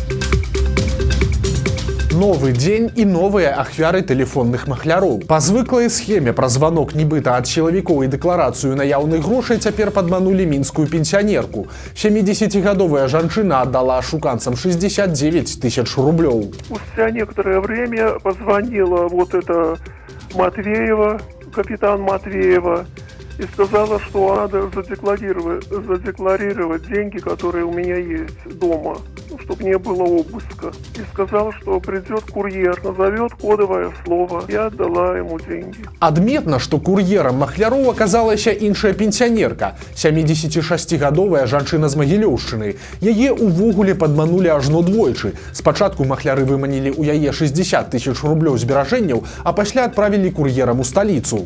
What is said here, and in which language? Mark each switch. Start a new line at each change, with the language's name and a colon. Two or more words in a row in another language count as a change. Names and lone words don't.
Belarusian: Новы дзень і новыя ахвяры тэлефонных махляроў. Па звыклай схеме пра званок нібыта ад сілавікоў і дэкларацыю наяўных грошай цяпер падманулі мінскую пенсіянерку. 70-гадовая жанчына аддала ашуканцам 69 тысяч рублёў.
Russian: Спустя некоторое время позвонила вот эта Матвеева, капитан Матвеева, и сказала, что надо задекларировать деньги, которые у меня есть дома, чтобы не было обыска. И сказала, что придет курьер, назовет кодовое слово. Я отдала ему деньги.
Belarusian: Адметна, што кур'ерам махляроў аказалася іншая пенсіянерка, 76-гадовая жанчына з Магілёўшчыны. Яе ўвогуле падманулі ажно двойчы. Спачатку махляры выманілі ў яе 60 тысяч рублёў зберажэнняў, а пасля адправілі кур'ерам у сталіцу.